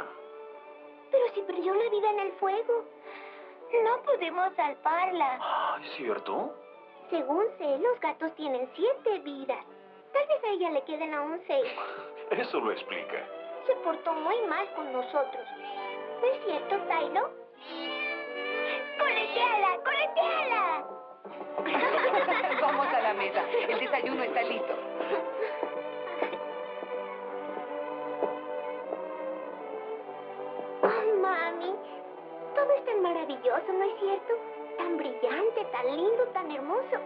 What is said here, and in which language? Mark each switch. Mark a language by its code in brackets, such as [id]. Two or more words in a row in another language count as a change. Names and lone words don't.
[es] Pero si perdió la vida en el fuego. No pudimos salvarla. Ah, ¿es cierto? Según sé, los gatos tienen 7 vidas. Tal vez a ella le queden aún 6. Eso lo explica. Se portó muy mal con nosotros. ¿No es cierto, Tylo? ¡Coleteala! ¡Coleteala! Vamos a la mesa. El desayuno está listo. Oh, mami. Todo es tan maravilloso, ¿no es cierto? Tan brillante, tan lindo, tan hermoso.